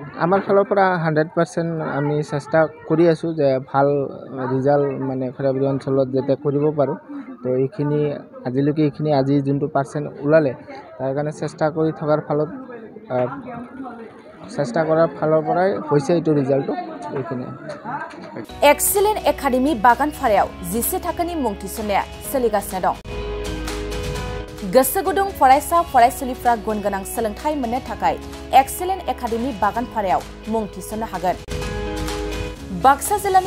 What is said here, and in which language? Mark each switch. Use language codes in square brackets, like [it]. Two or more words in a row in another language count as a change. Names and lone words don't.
[as] আমাৰ ফালৰ পৰা 100% আমি চেষ্টা কৰি আছোঁ যে ভাল ৰিজাল্ট মানে খৈৰাবাৰী অঞ্চলত যাতে কৰিব পাৰোঁ তো এইখিনি আজিলৈকে এইখিনি আজি যোনটো পাৰ্চেণ্ট ওলালে তাৰ কাৰণে চেষ্টা কৰি থকাৰ ফলত চেষ্টা কৰাৰ ফালৰ পৰাই হৈছে এইটো ৰিজাল্টটো এইখিনিয়ে [brx] एक्सिलेन्ट एकाडेमि बागानफारायाव 10 थाखोनि मुं थिसननाया सोलिगासिनो दं गोसो गुदुं फरायसा फरायसुलिफ्रा गुन गोनां सोलोंथाइ मोननो थाखाय एक्सिलेन्ट एकाडेमि बागानफारायाव मुं थिसननो हागोन बाक्सा जिल्लानि